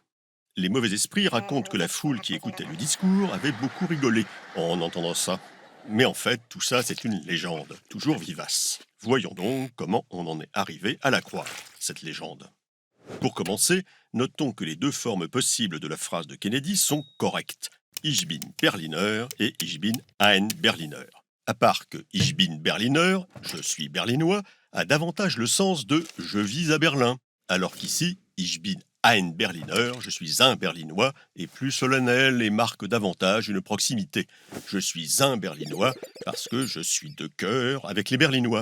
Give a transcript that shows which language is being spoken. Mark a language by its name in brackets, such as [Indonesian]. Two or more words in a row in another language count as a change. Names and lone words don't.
[French] Les mauvais esprits racontent que la foule qui écoutait le discours avait beaucoup rigolé en entendant ça. Mais en fait, tout ça, c'est une légende, toujours vivace. Voyons donc comment on en est arrivé à la croire, cette légende. Pour commencer, notons que les 2 formes possibles de la phrase de Kennedy sont correctes. [German] Ich bin Berliner et Ich bin ein Berliner. [French] À part que [German] Ich bin Berliner, [French] je suis berlinois, a davantage le sens de je vis à Berlin, alors qu'ici, [German] Ich bin ein Berliner, [French] je suis un Berlinois, est plus solennel et marque davantage une proximité. Je suis un Berlinois parce que je suis de cœur avec les Berlinois.